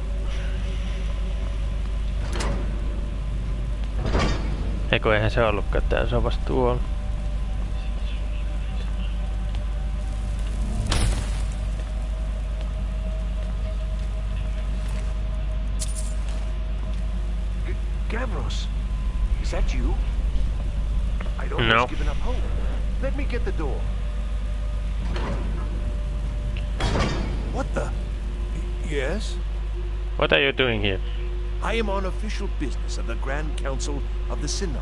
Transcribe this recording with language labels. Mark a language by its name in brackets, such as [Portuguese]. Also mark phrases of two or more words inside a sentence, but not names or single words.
[Finnish] Eikö eihän se ollutkaan tää, se on vasta tuolla. [English] Gavros, is that you? I'd almost given up hope. Let me get the door. What the? Yes? What are you doing here? I am on official business of the Grand Council of the Synod.